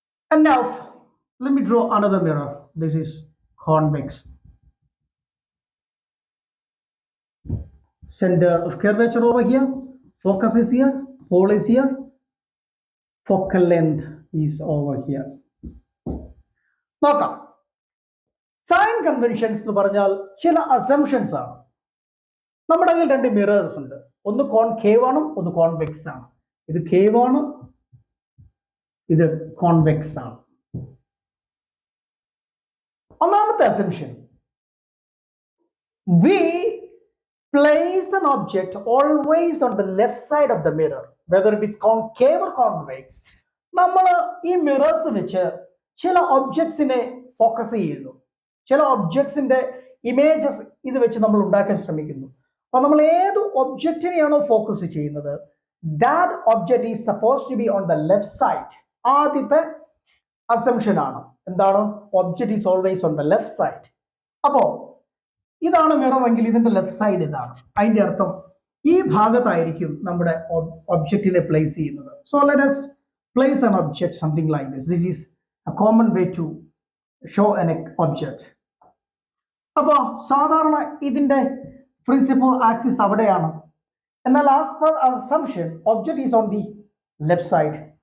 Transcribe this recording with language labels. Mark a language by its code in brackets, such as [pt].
[en] And now let me draw another mirror. This is convex. Center of curvature over here, focus is here, pole is here, focal length is over here. [ml] നോക്കാം. Sign conventions എന്ന് പറഞ്ഞാൽ ചില assumptions ആണ്. നമ്മുടെ കയ്യിൽ രണ്ട് mirrors ഉണ്ട്, ഒന്ന് കോൺകേവ് ആണ്, ഒന്ന് കോൺവെക്സ് ആണ്. ഇത് കേവ് ആണ്, ഇത് കോൺവെക്സ് ആണ്. ഒന്നാമത്തെ assumption, [en] we place an object always on the left side of the mirror, whether it is concave or convex. [ml] നമ്മൾ ഈ മിറേഴ്സ് വെച്ച് ചില ഒബ്ജക്ട്സിനെ ഫോക്കസ് ചെയ്യുന്നു, ചില ഒബ്ജക്ട്സിന്റെ ഇമേജസ് ഇത് വെച്ച് നമ്മൾ ഉണ്ടാക്കാൻ ശ്രമിക്കുന്നു. അപ്പൊ നമ്മൾ ഏത് ഒബ്ജക്റ്റിനെയാണോ ഫോക്കസ് ചെയ്യുന്നത്, [en] That object is suppose to be on the left side. [ml] ആദ്യത്തെ അസംഷൻ ആണ് എന്താണ്, [en] Object is always on the left side. [ml] അപ്പോ ഇതാണ് മിറർ എങ്കിൽ ഇതിന്റെ ലെഫ്റ്റ് സൈഡ് ഇതാണ്. അതിന്റെ അർത്ഥം ഈ ഭാഗത്തായിരിക്കും നമ്മുടെ ഒബ്ജക്റ്റിനെ പ്ലേസ് ചെയ്യുന്നത്. [en] So let us place an object something like this. This is a common way to show an object. [ml] അപ്പോൾ സാധാരണ ഇതിന്റെ പ്രിൻസിപ്പൽ ആക്സിസ് അവിടെയാണ്. എന്നാൽ [en] As per assumption object is on the left side.